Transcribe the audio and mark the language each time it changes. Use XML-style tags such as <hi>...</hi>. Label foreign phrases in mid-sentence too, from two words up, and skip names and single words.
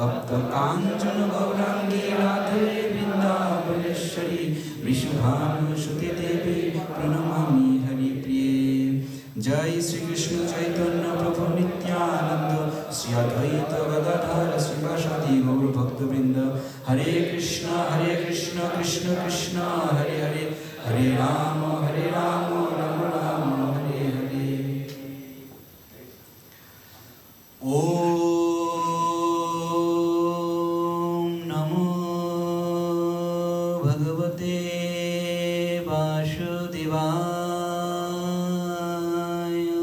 <sa>তপ্ত কাঞ্চন গৌরাঙ্গী রাধে বৃন্দাবনেশ্বরী ভানুসুতে দেবী প্রণমামি হরিপ্রিয়ে।</sa> <bn>জয় শ্রীকৃষ্ণ চৈতন্য প্রভু নিত্যানন্দ শ্রী অদ্বৈত গদাধর শ্রীবাসাদি গৌর ভক্তবৃন্দ। হরে কৃষ্ণ কৃষ্ণ কৃষ্ণ হরে হরে, হরে রাম রাম রাম হরে হরে।</bn> <sa>ওম নমো ভগবতে বাসুদেবায়।</sa>